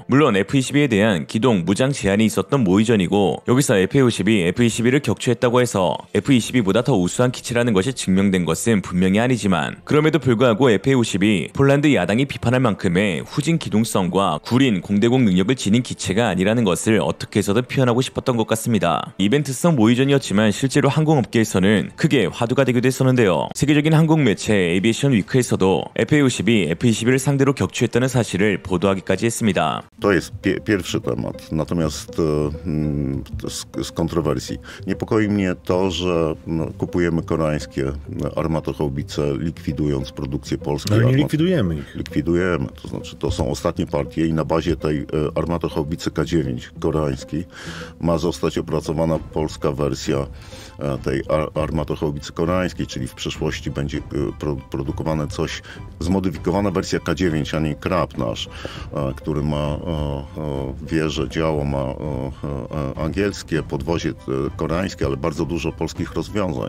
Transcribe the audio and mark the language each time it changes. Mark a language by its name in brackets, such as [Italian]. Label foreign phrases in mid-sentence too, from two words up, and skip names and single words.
[Korean] 물론 F-22에 대한 기동, 무장 제한이 있었던 모의전이고, 여기서 F-50이 F-22를 격추했다고 해서 F-22보다 더 우수한 기체라는 것이 증명된 것은 분명히 아니지만, 그럼에도 불구하고 F-50이 폴란드 야당이 비판할 만큼의 후진 기동성과 구린 공대 영대공 능력을 지닌 기체가 아니라는 것을 어떻게 해서든 표현하고 싶었던 것 같습니다. 이벤트성 모의전이었지만 실제로 항공업계에서는 크게 화두가 되기도 했었는데요. 세계적인 항공 매체 에비에이션 위크에서도 FA-50이 F-21을 상대로 격추했다는 사실을 보도하기까지 했습니다. [Polish] To jest pierwszy temat, natomiast z kontrowersji. Niepokoi mnie to, że kupujemy koreańskie armatohaubice, likwidując produkcję polskiej. Ale nie likwidujemy ich. Likwidujemy, to znaczy to są ostatnie partie i na bazie tej armatohaubicy K9 koreańskiej ma zostać opracowana polska wersja tej armatohaubicy koreańskiej, czyli w przyszłości będzie produkowane coś, zmodyfikowana wersja K9, a nie Krab nasz, który ma wieże, działo, ma angielskie, podwozie koreańskie, ale bardzo dużo polskich rozwiązań.